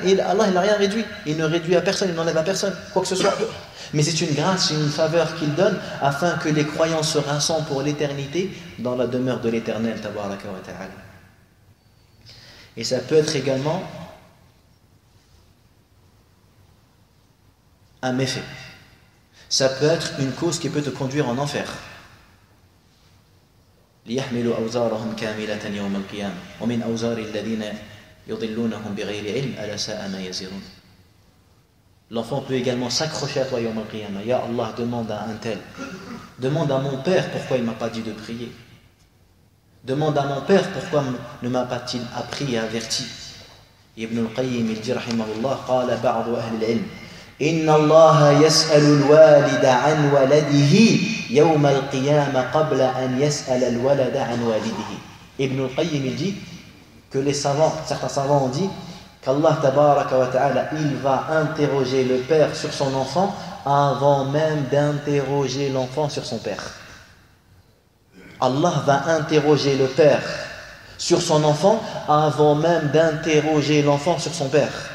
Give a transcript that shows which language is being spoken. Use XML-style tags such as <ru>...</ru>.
<fr>Allah il n'a rien réduit, il ne réduit à personne, il n'enlève à personne quoi que ce soit, mais c'est une grâce, une faveur qu'il donne afin que les croyants se rassemblent pour l'éternité dans la demeure de l'Éternel tabaraka wa ta'ala. Et ça peut être également un méfait, ça peut être une cause qui peut te conduire en enfer.</fr> <ar>ليحملوا أوزارهم كاملة يوم القيامة ومن أوزار الذين يضلونهم بغير علم ألا ساء ما يزرون.</ar> <fr>L'enfant peut également s'accrocher à toi yawm al-qiyamah. Ya Allah, demande à un tel, demande à mon père pourquoi il ne m'a pas dit de prier, demande à mon père pourquoi ne m'a pas-il appris et averti.</fr> <ar>Ibn al-Qayyim</ar> <fr>il dit</fr> <ar>rahimahullah قال بعض أهل العلم إن الله يسأل الوالد عن ولده يوم القيامة قبل أن يسأل الولد عن والده.</ar> <fr>Ibn al-Qayyim il dit que les savants, certains savants ont dit qu'Allah tabaraka wa ta'ala il va interroger le père sur son enfant avant même d'interroger l'enfant sur son père. Allah va interroger le père sur son enfant avant même d'interroger l'enfant sur son père.</fr>